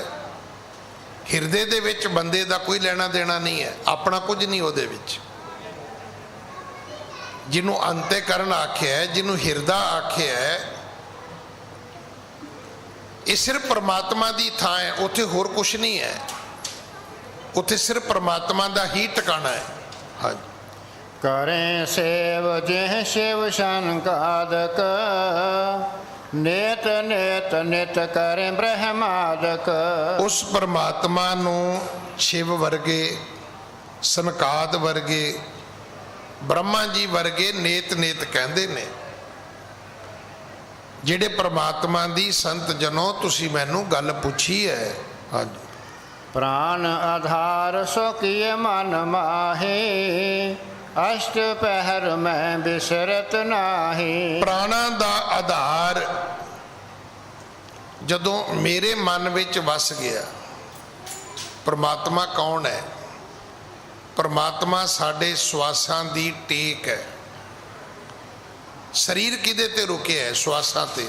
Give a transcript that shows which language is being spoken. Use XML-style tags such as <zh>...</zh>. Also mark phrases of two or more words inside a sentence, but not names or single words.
<pa>ਹਿਰਦੇ ਦੇ ਵਿਚ ਬੰਦੇ ਦਾ ਕੋਈ ਲੈਣਾ ਦੇਣਾ ਨਹੀਂ ਹੈ, ਆਪਣਾ ਕੁਝ ਨਹੀਂ ਉਹਦੇ ਵਿਚ। ਜਿਨ੍ਹੋਂ ਅੰਤਹਕਰਣ ਆਖਿਆ ਹੈ, ਜਿਨ੍ਹੋਂ ਹਿਰਦਾ ਆਖਿਆ ਹੈ,</pa> <hi>ये सिर्फ परमात्मा की</hi> <pa>ਥਾਂ ਹੈ, ਉੱਥੇ ਹੋਰ ਕੁਝ ਨਹੀਂ ਹੈ।</pa> <hi>उत्थे सिर्फ परमात्मा का ही ठिकाना है। हाँ जी।</hi> <bra>करें सेव जिह शिव संकादक, नेत नेत नित करें ब्रह्मादक।</bra> <pa>ਉਸ ਪਰਮਾਤਮਾ ਨੂੰ ਸ਼ਿਵ ਵਰਗੇ, ਸਨਕਾਦ ਵਰਗੇ, ਬ੍ਰਹਮਾ ਜੀ ਵਰਗੇ ਨੇਤ ਨੇਤ ਕਹਿੰਦੇ ਨੇ। ਜਿਹੜੇ ਪਰਮਾਤਮਾ ਦੀ ਸੰਤ ਜਨੋਂ ਤੁਸੀਂ ਮੈਨੂੰ ਗੱਲ ਪੁੱਛੀ ਹੈ। ਹਾਂ ਜੀ।</pa> <bra>प्राण आधार सो किए मन माहे, अष्ट पहर में बिसरत नाही।</bra> <pa>ਪ੍ਰਾਣਾਂ ਦਾ ਆਧਾਰ ਜਦੋਂ ਮੇਰੇ ਮਨ ਵਿਚ ਵੱਸ ਗਿਆ।</pa> <hi>परमात्मा कौन है?</hi> <pa>ਪਰਮਾਤਮਾ ਸਾਡੇ ਸਵਾਸਾਂ ਦੀ ਟੇਕ ਹੈ। ਸਰੀਰ ਕਿਦੇ ਤੇ ਰੁਕੇ ਹੈ? ਸਵਾਸਾਂ ਤੇ।</pa>